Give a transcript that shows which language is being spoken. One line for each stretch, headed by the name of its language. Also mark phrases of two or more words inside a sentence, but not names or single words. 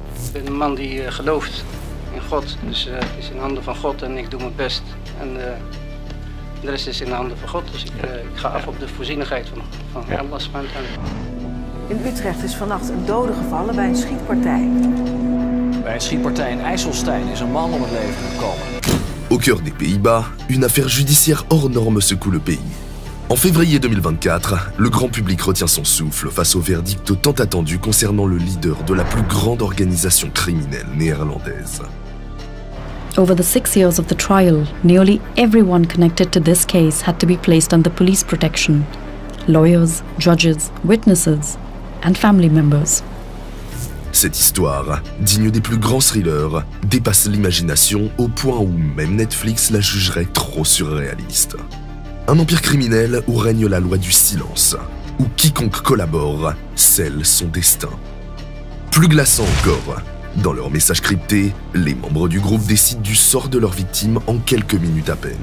Dutch: Ik ben een man die gelooft in God, dus het is in handen van God en ik doe mijn best. En de rest is in de handen van God, dus ik ga af op de voorzienigheid van Allah
Arabic: subhanahu wa ta'ala.
Dutch: In Utrecht is vannacht een dode gevallen bij een schietpartij. Bij een schietpartij in IJsselstein is een man om het leven gekomen.
French: Au cœur des Pays-Bas, une affaire judiciaire hors norme secoue le pays. En février 2024, le grand public retient son souffle face au verdict tant attendu concernant le leader de la plus grande organisation criminelle néerlandaise.
English: Over the 6 years of the trial, nearly everyone connected to this case had to be placed under police protection. Lawyers, judges, witnesses, and family members.
French: Cette histoire, digne des plus grands thrillers, dépasse l'imagination au point où même Netflix la jugerait trop surréaliste. Un empire criminel où règne la loi du silence, où quiconque collabore scelle son destin. Plus glaçant encore, dans leur message crypté, les membres du groupe décident du sort de leurs victimes en quelques minutes à peine.